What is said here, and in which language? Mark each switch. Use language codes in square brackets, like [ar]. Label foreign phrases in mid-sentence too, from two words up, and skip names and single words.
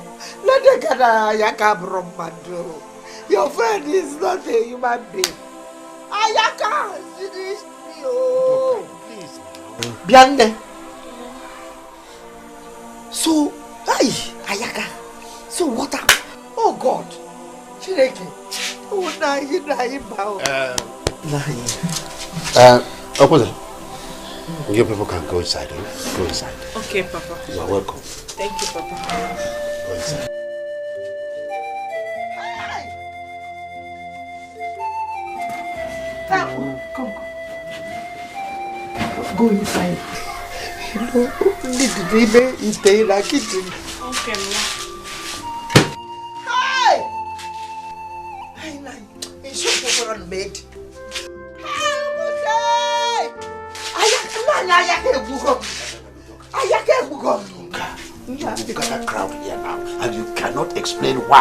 [en] Let them gather, Ayaka Bromado. Your friend is not a human being. Ayaka, finish me, oh. Please. Bianne. So, Ayaka. So what happened? Oh God. Chireke. Oh, Opposite. You people can go inside. Go inside. Okay, Papa. You are welcome. Thank you, Papa. Go inside. Come. Go inside. You know, need to be in the kitchen. Okay, Ma. Made. You've got a crowd here now, and you cannot explain why.